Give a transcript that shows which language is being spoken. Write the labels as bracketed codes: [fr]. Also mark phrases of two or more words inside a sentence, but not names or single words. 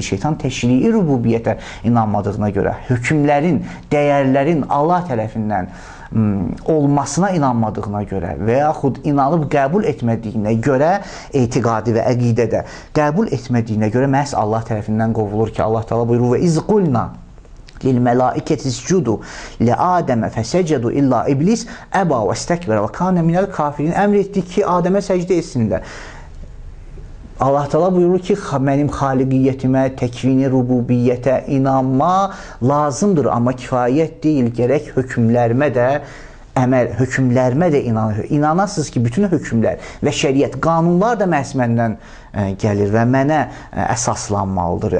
[az] Şeytan təşrii rububiyyətə inanmadığına görə, hökmlərin, dəyərlərin Allah tərəfindən olmasına inanmadığına görə və yaxud inanıb qəbul etmədiyinə görə, etiqadi və əqidədə qəbul etmədiyinə görə məhz Allah tərəfindən qovulur ki, Allah Teala buyurur: "Və [ar] إذ قلنا لِلْمَلَائِكَةِ اسْجُدُوا لِآدَمَ فَسَجَدُوا إِلَّا إِبْلِسَ أَبَى وَاسْتَكْبَرَ وَكَانَ مِنَ الْكَافِرِينَ. [az] Əmr etdi ki, Adəmə səcdə etsinlər. Allah Teala buyurur ki, mənim xaliqiyyətimə, təkvini rububiyyətə inanma lazımdır, amma kifayət deyil, gərək hökmlərimə də inanır. İnanasınız ki, bütün hökmlər və şəriət, qanunlar da məhz məndən gəlir və mənə əsaslanmalıdır.